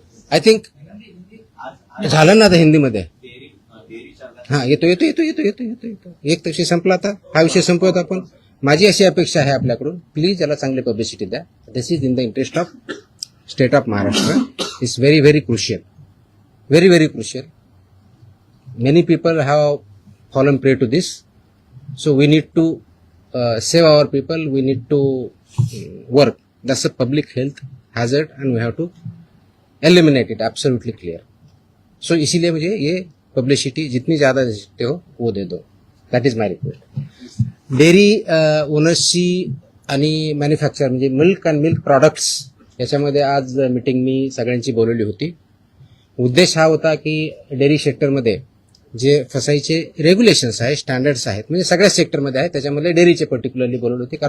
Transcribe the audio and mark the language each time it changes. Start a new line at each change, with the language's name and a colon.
English: I think
Marathi: झालं ना आता हिंदीमध्ये. डेअरी चालक हा, येतो येतो येतो येतो येतो येतो येतो एक विषय संपला, आता हा विषय संपवत आपण. माझी अशी अपेक्षा आहे आपल्याकडून, प्लीज याला चांगली पब्लिसिटी द्या.
English: This is in the interest of state of Maharashtra. It's very very crucial, very very crucial. Many people have fallen prey to this, so we need to save our people. We need to work. That's a public health hazard, and we have to eliminate it. Absolutely clear.
Hindi: So इसीलिए मुझे ये publicity जितनी ज़्यादा दे सकते हो वो दे दो.
English: That is my request.
Marathi: Dairy ओनर्सची आणि manufacture म्हणजे
English: milk and milk products
Marathi: याच्यामध्ये आज मीटिंग मी सगळ्यांची बोलवली होती. उद्देश हा होता की डेअरी सेक्टरमध्ये जे फसाईचे रेग्युलेशन्स आहेत, स्टँडर्ड्स आहेत, म्हणजे सगळ्या सेक्टरमध्ये आहेत, त्याच्यामध्ये डेअरीचे पर्टिक्युलरली बोलवले होते.